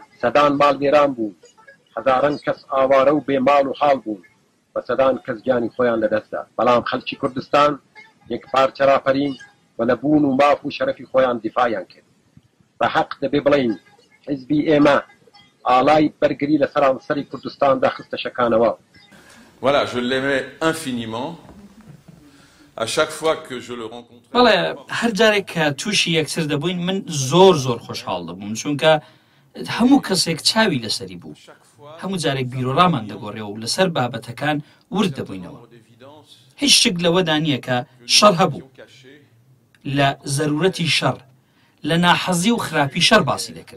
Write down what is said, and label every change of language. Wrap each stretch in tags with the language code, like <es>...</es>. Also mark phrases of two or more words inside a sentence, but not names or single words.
<ckb>سەدان ماڵوێران بوون، هەزاران کەس ئاوارە و بێماڵ و حاڵ بوون و سەدان کەس گیانی خۆیان لەدەستدا. بەڵام خەڵکی کوردستان یەک پارچە ڕاپەرین و لە بوون و ماف و شەرەفی خۆیان دیفاعیان کرد. بە حەق دەبێ بڵین حیزبی ئێمە ئاڵای بەرگری لە سەرانسەری کوردستاندا خستە شەکانەوە.</ckb> <fr>Voilà, je l'aimais infiniment. À chaque fois que je le rencontrais.</fr> <ckb>بەڵێ هەر جارێک کە تووشی یەکتر دەبووین من زۆر خۆشحاڵ دەبووم، چونکە هەموو کەسێک چاوی لەسەری بوو. هەموو جارێک بیرۆڕامان دەگۆڕێ و لەسەر بابەتەکان ورد دەبووینەوە. هیچ شک لەوەدا نییە کە شەڕ هەبوو، لە زەرورەتی شەڕ، لە ناحەزی و خراپی شەڕ باسی دەکرد.</ckb>